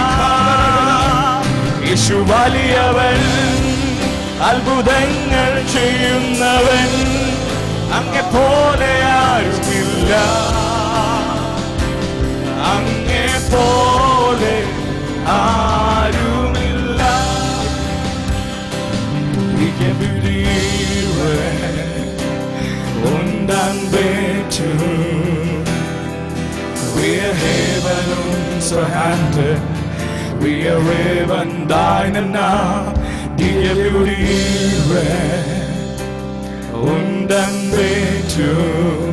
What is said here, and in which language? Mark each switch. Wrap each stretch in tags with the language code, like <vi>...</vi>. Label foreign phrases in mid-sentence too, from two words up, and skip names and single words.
<ml>യേശു വലിയവൻ, അത്ഭുതങ്ങൾ ചെയ്യുന്നവൻ, അങ്ങെ പോലെ ആരുമില്ല, അങ്ങെ പോലെ ആരുമില്ല.</ml> <de>Und anbetung, wir heben unsere Hände, wir heben deinen Namen, dir würdigen und Anbetung.</de>